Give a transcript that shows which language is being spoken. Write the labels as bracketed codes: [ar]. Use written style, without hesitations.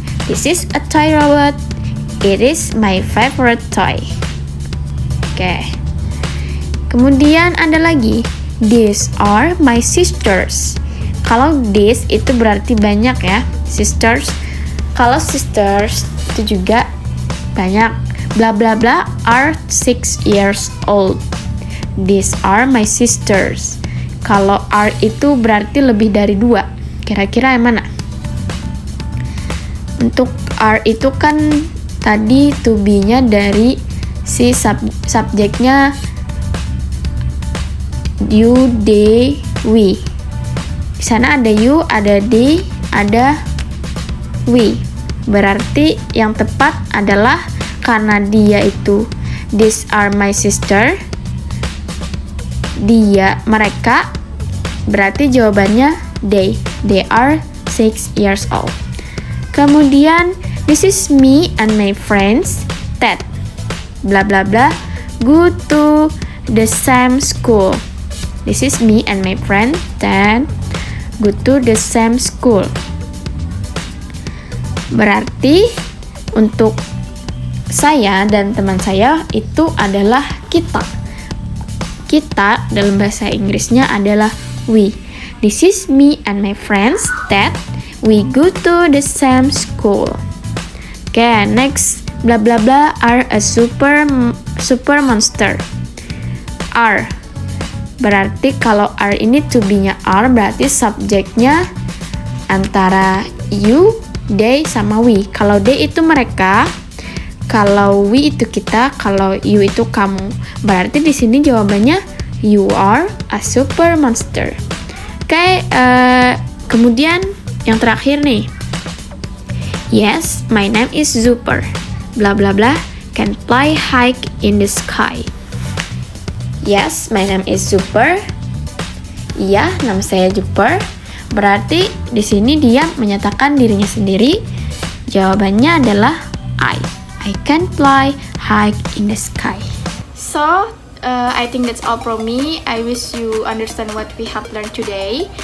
[en] This is a toy robot. It is my favorite toy. [id] Oke. Kemudian ada lagi. [en] These are my sisters. [id] Kalau these itu berarti banyak ya, [en] sisters. [id] Kalau sisters itu juga banyak. [en] Bla bla bla are 6 years old. These are my sisters. [id] Kalau are itu berarti lebih dari 2. Kira-kira yang mana? Untuk are itu kan tadi to be-nya dari si subjeknya you, they, we. Di sana ada you, ada they, ada we. Berarti yang tepat adalah karena dia itu [en] these are my sister, [id] mereka, berarti jawabannya [en] they are 6 years old. Kemudian this is me and my friends that bla bla bla go to the same school. This is me and my friend that go to the same school. [id] Berarti untuk saya dan teman saya itu adalah kita. Kita dalam bahasa Inggrisnya adalah we. [en] This is me and my friends that we go to the same school. Okay, next bla bla bla are a super monster. [id] Are berarti kalau are ini to be-nya are berarti subjeknya antara you, they sama we. Kalau they itu mereka, kalau we itu kita, kalau you itu kamu. Berarti di sini jawabannya [en] you are a super monster. [id] Oke, kemudian yang terakhir nih. [en] Yes, my name is Super. Bla bla bla can fly high in the sky. Yes, my name is Super. [id] Iya, nama saya Super. Berarti di sini dia menyatakan dirinya sendiri. Jawabannya adalah [en] I can fly high in the sky. So, I think that's all from me. I wish you understand what we have learned today.